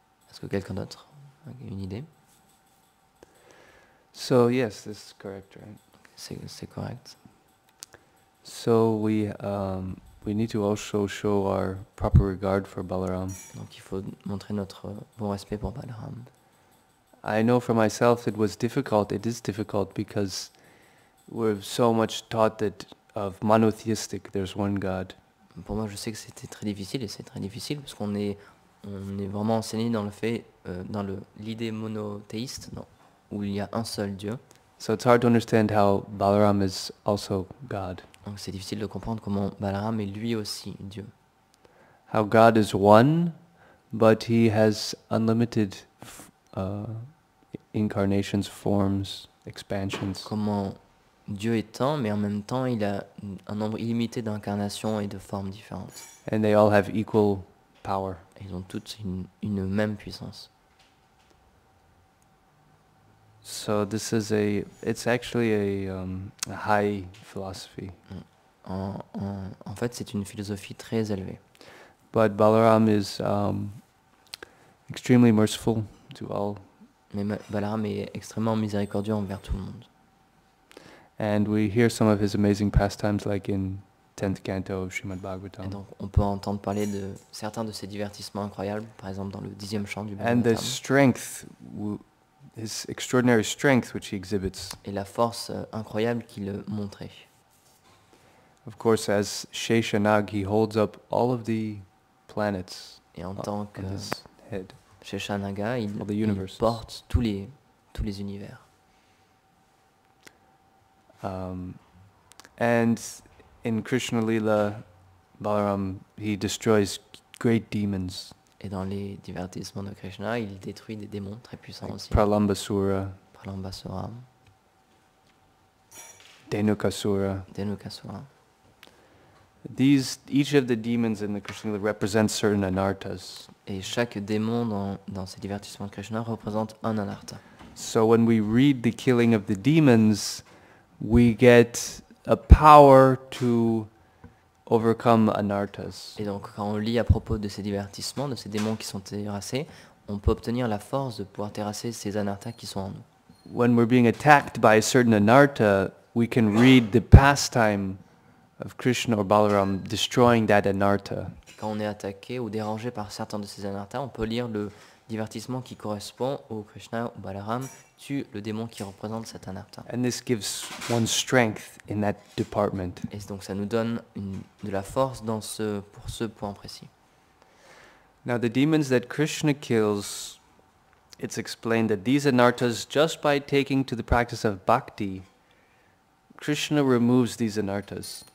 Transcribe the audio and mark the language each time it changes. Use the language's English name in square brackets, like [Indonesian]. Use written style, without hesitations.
[French] Est-ce que quelqu'un d'autre a une idée? [English] So yes, this is correct, right? [French] C'est correct. [English] So we need to also show our proper regard for Balaram. [French] Donc il faut montrer notre bon respect pour Balaram. [English] I know for myself it was difficult. It is difficult because we're so much taught that of monotheistic, there's one God. [French] Pour moi, je sais que c'était très difficile et c'est très difficile parce qu'on est vraiment enseigné dans le fait, l'idée monothéiste, où il y a un seul Dieu. [English] So it's hard to understand how Balaram is also God. [French] Donc c'est difficile de comprendre comment Balaram est lui aussi Dieu. [English] How God is one, but he has unlimited incarnations, forms, expansions. [French] Comment Dieu est un, mais en même temps, il a un nombre illimité d'incarnations et de formes différentes. [English] And they all have equal power. [French] Et ils ont toutes une même puissance. [English] So this is it's actually a high philosophy. [French] En fait, c'est une philosophie très élevée. [English] But Balaram is extremely merciful to all. [French] Mais Balaram est extrêmement miséricordieux envers tout le monde. [English] And we hear some of his amazing pastimes like in 10th canto of Srimad [French] Et [English] Bhagavatam. [French] donc, on peut entendre parler de certains de ses divertissements incroyables, par exemple dans le 10e chant du [English] And the strength, his extraordinary strength which he exhibits. [French] Et la force incroyable qu'il montrait. [English] Of course, as Sheshanag, he holds up all of the planets [French] Et en tant que [English] on his head. [French] Sheshanaga, il [English] All the universes. [French] porte tous les univers. [English] And in Krishna Lila, Balaram, he destroys great demons, [French] Et dans les divertissements de Krishna, il détruit des démons très puissants [English] like [French] aussi. [English] Pralambasura, [French] Pralambasura, [English] Dhenukasura. [French] Dhenukasura. [English] Each of the demons in the Krishna Lila represents certain anarthas. [French] Et chaque démon dans ces divertissements de Krishna représente un anartha. [English] So when we read the killing of the demons, we get a power to overcome anarthas. [French] Et donc quand on lit à propos de ces divertissements, de ces démons qui sont terrassés, on peut obtenir la force de pouvoir terrasser ces anarthas qui sont en nous. [English] When we're being attacked by a certain anartha, we can read the pastime of Krishna or Balaram destroying that anartha. [French] Quand on est attaqué ou dérangé par certains de ces anarthas, on peut lire le divertissement qui correspond au Krishna ou Balaram tue le démon qui représente cet anartha. [English] And this gives one strength in that department. [French] Et donc ça nous donne de la force pour ce point précis. [English] Now the demons that Krishna kills, it's explained that these anarthas, just by taking to the practice of bhakti, Krishna removes these anarthas.